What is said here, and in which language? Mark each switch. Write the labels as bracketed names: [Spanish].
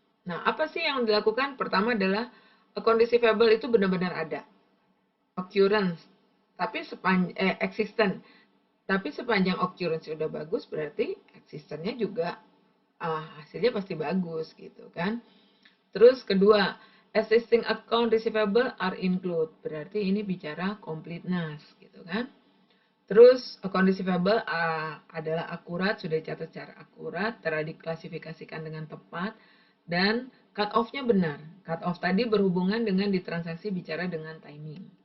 [Indonesian] Nah, apa sih yang dilakukan? Pertama adalah account receivable itu benar-benar ada. Occurrence, tapi existent. Tapi sepanjang occurrence sudah bagus, berarti existentnya juga hasilnya pasti bagus gitu kan. [English] Terus kedua, existing account receivable are include. [Indonesian] Berarti ini bicara completeness gitu kan. Terus account receivable adalah akurat, sudah dicatat secara akurat, telah diklasifikasikan dengan tepat, dan cut off-nya benar. Cut off tadi berhubungan dengan ditransaksi bicara dengan timing.